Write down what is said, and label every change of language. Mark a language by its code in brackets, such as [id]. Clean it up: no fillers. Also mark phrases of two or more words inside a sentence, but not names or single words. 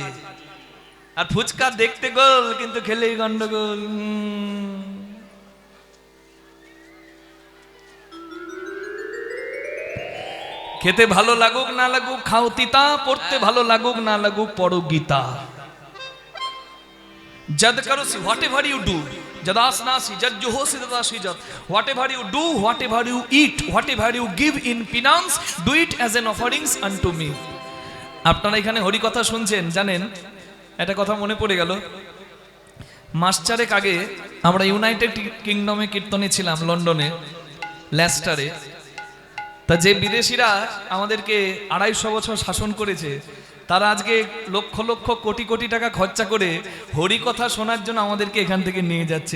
[bn] আর ফুচকা দেখতে গোল কিন্তু খেলেই গন্ডগোল। খেতে ভালো লাগুক না লাগুক খাও তিতা, পড়তে ভালো লাগুক না লাগুক পড়ো গীতা। [sa] যদ করো [en] whatever you do, [sa] যদাসনাসি যজ্জুহোসি তদাসি যৎ, [en] whatever you do, whatever you eat, whatever you give in penance, do it as an offerings unto me. [bn] আপনারা এখানে হরি কথা শুনছেন, জানেন একটা কথা মনে পড়ে গেল। মাস চারেক আগে আমরা ইউনাইটেড কিংডমে কীর্তনে ছিলাম, লন্ডনে লেস্টারে। তা যে বিদেশিরা আমাদেরকে 250 বছর শাসন করেছে, তারা আজকে লক্ষ লক্ষ কোটি কোটি টাকা খরচা করে হরি কথা শোনার জন্য আমাদেরকে এখান থেকে নিয়ে যাচ্ছে।